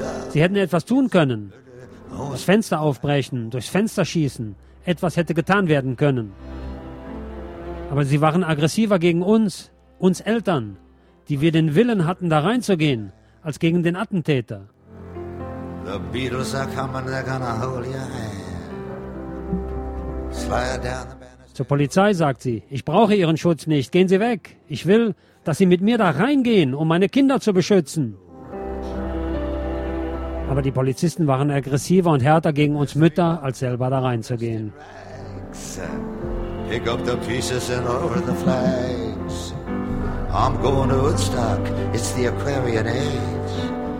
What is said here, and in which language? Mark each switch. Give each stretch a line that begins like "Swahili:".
German: Sie hätten etwas tun können. Das Fenster aufbrechen, durchs Fenster schießen. Etwas hätte getan werden können. Aber sie waren aggressiver gegen uns Eltern, die wir den Willen hatten, da reinzugehen, als gegen den Attentäter.
English: The Beatles are coming, they're gonna hold your hand. Slide down the banister.
German: Zur Polizei sagt sie, ich brauche ihren Schutz nicht, gehen Sie weg. Ich will, dass Sie mit mir da reingehen, um meine Kinder zu beschützen. Aber die Polizisten waren aggressiver und härter gegen uns Mütter, als selber da reinzugehen.
English: Pick up the pieces and over the flags. I'm going to Woodstock, it's the Aquarian Age.